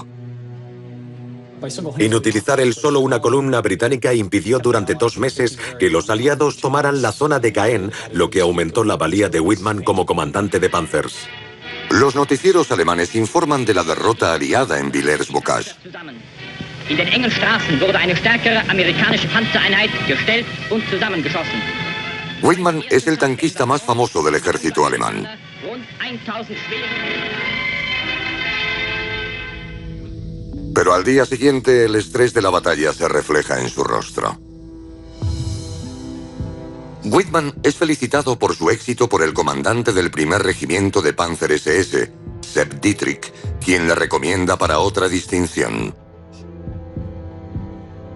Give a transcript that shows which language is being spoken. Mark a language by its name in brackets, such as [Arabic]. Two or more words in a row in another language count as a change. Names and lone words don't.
[Spanish] Inutilizar el solo una columna británica impidió durante 2 meses que los aliados tomaran la zona de Caen, lo que aumentó la valía de Whitman como comandante de Panzers. Los noticieros alemanes informan de la derrota aliada en Villers-Bocage. [German] In den engen Straßen wurde eine stärkere amerikanische Panzereinheit gestellt und zusammengeschossen. [Spanish] Whitman es el tanquista más famoso del ejército alemán. [German] Rund 1000 schwere. [Spanish] Pero al día siguiente el estrés de la batalla se refleja en su rostro. Whitman es felicitado por su éxito por el comandante del primer regimiento de Panzer SS, Sepp Dietrich, quien le recomienda para otra distinción.